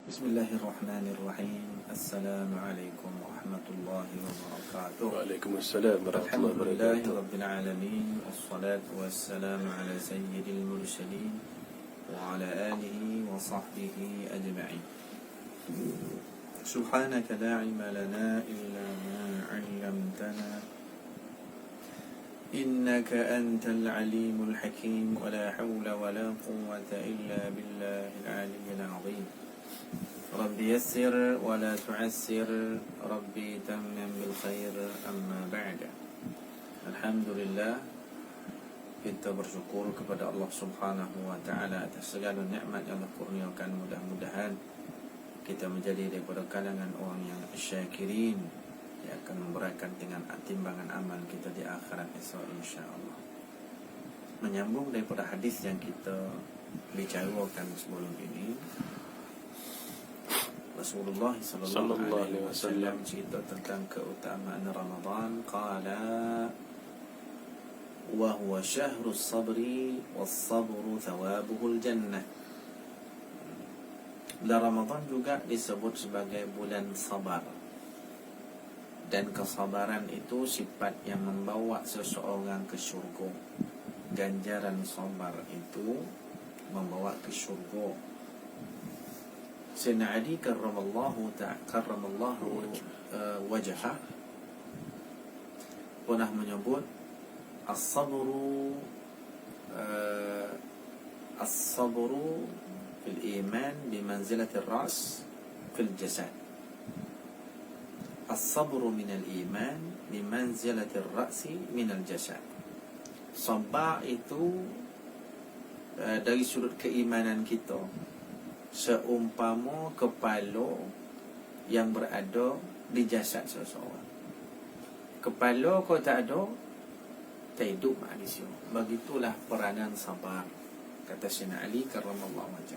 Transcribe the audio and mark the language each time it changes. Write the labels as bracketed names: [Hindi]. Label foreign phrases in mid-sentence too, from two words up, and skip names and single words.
[Arabic] بسم الله الرحمن الرحيم. السلام عليكم ورحمة الله وبركاته. وعليكم السلام ورحمة الله Alhamdulillahi wabarakatuh. رب العالمين. والصلاة والسلام على سيد المرسلين وعلى آله وصحبه أجمعين. سبحانك لا علم لنا إلا ما علمتنا إنك أنت العليم الحكيم ولا حول ولا قوة إلا بالله العلي العظيم. رب يسر ولا تعسر، رب تمم بالخير، أما بعد. [Malay] Alhamdulillah, kita bersyukur kepada Allah [Arabic] سبحانه وتعالى [Malay] atas segala nikmat yang Allah kurniakan. Mudah-mudahan kita menjadi daripada kalangan orang yang syakirin, yang akan memberatkan dengan timbangan amal kita di akhirat esok insya-Allah. Menyambung daripada hadis yang kita bicarakan sebelum ini, Rasulullah [Arabic] صلى الله عليه وسلم [Malay] cerita tentang keutamaan Ramadan. [Arabic] قال وهو شهر الصبر والصبر ثوابه الجنة. [Malay] Bulan Ramadan juga disebut sebagai bulan sabar, dan kesabaran itu sifat yang membawa seseorang ke syurga. Ganjaran sabar itu membawa ke syurga. Sayyidina Ali [Arabic] كرم الله وجهه [Malay] pernah menyebut [Arabic] الصبر في الإيمان بمنزلة الرأس في الجسد. الصبر من الإيمان بمنزلة الرأس من الجسد. [Malay] Sabar itu dari sudut keimanan kita seumpama kepala yang berada di jasad seseorang. Kepala kau tak ada, tak hidup manusia. Begitulah peranan sabar, kata Sayyidina Ali [Arabic] كرم الله وجهه.